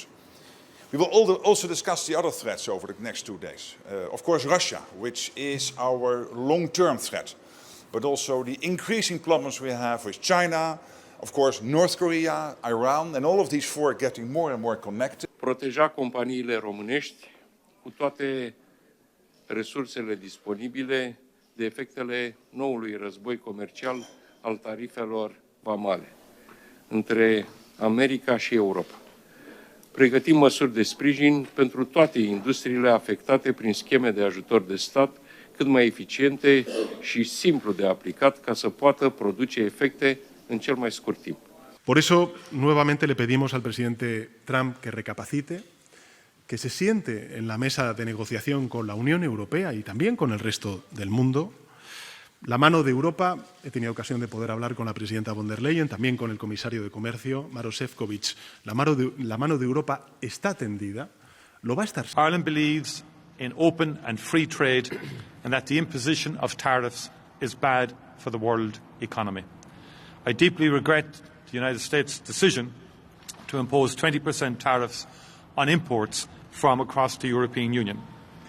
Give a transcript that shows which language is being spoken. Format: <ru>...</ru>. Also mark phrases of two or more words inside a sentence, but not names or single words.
<en>We will also discuss the other threats over the next 2 days. Of course, Russia, which is our long-term threat, but also the increasing problems we have with China, of course, North Korea, Iran, and all of these four getting more and more connected.</en> <ro>Proteja companiile românești cu toate resursele disponibile de efectele noului război comercial al tarifelor vamale între America și Europa. Pregătim măsuri de sprijin pentru toate industriile afectate prin scheme de ajutor de stat cât mai eficiente și simplu de aplicat ca să poată produce efecte în cel mai scurt timp.</ro> <es>Por eso, nuevamente le pedimos al presidente Trump que recapacite, que se siente en la mesa de negociación con la Unión Europea y también con el resto del mundo. La mano de Europa, he tenido ocasión de poder hablar con la presidenta von der Leyen, también con el comisario de Comercio, Maroš Šefčovič. La mano de Europa está tendida, lo va a estar.</es> <en>Ireland believes in open and free trade and that the imposition of tariffs is bad for the world economy. I deeply regret the United States' decision to impose 20% tariffs on imports from across the European Union.</en>